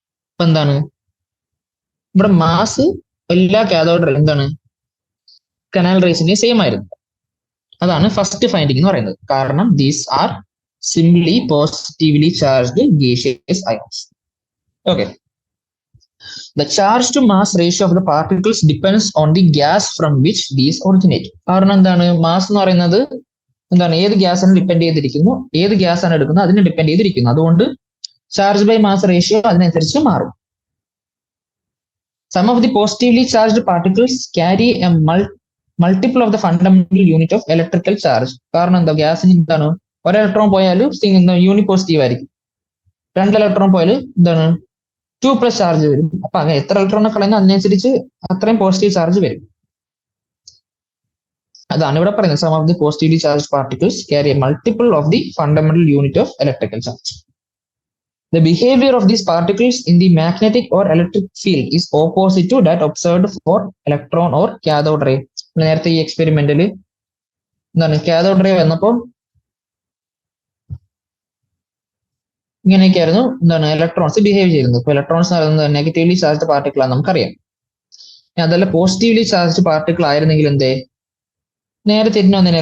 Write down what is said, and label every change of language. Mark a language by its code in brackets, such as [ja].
[ml] അപ്പൊ എന്താണ് ഇവിടെ മാസ് എല്ലാ കാഥോഡ് എന്താണ് കനാൽ റേസിന്റെ സെയിം ആയിരുന്നു. അതാണ് ഫസ്റ്റ് ഫൈൻഡിങ് എന്ന് പറയുന്നത്. കാരണം [en] These are simply positively charged gaseous ions. Okay. The charge to mass ratio of the particles depends on the gas from which these originate. [ml] കാരണം എന്താണ് മാസ് എന്ന് പറയുന്നത് എന്താണ് ഏത് ഗ്യാസാണ് ഡിപ്പെൻഡ് ചെയ്തിരിക്കുന്നു, ഏത് ഗ്യാസ് ആണ് എടുക്കുന്നത് അതിനെ ഡിപ്പെൻഡ് ചെയ്തിരിക്കുന്നു. അതുകൊണ്ട് ചാർജ് ബൈ മാസ് റേഷ്യോ അതിനനുസരിച്ച് മാറും. [en] Some of the positively charged particles carry a multiple of the fundamental unit of electrical charge. [ml] കാരണം എന്താ ഗ്യാസിന് എന്താണ് ഒരു ഇലക്ട്രോൺ പോയാലും യൂണി പോസിറ്റീവ് ആയിരിക്കും, 2 ഇലക്ട്രോൺ പോയാലും എന്താണ് 2+ ചാർജ് വരും. അപ്പൊ അങ്ങനെ എത്ര ഇലക്ട്രോണെ കളയുന്ന അതിനനുസരിച്ച് അത്രയും പോസിറ്റീവ് ചാർജ് വരും. അതാണ് ഇവിടെ പറയുന്നത്. [en] Some of the positively charge particles carry a multiple of the fundamental unit of electrical charge. The behavior of these particles in the magnetic or electric field is opposite to that observed for electron or cathode ray. [ml] നേരത്തെ ഈ എക്സ്പെരിമെന്റിൽ എന്താണ് cathode ray വന്നപ്പോൾ ഇങ്ങനെയൊക്കെയായിരുന്നു എന്താണ് electrons behave ചെയ്യുന്നത്. ഇപ്പൊ electrons negatively charged particle ആണ് നമുക്കറിയാം. അതല്ല പോസിറ്റീവ്ലി ചാർജ്ഡ് പാർട്ടിക്കിൾ ആയിരുന്നെങ്കിൽ എന്തേ നേരെ തിരിഞ്ഞു വന്നേനെ.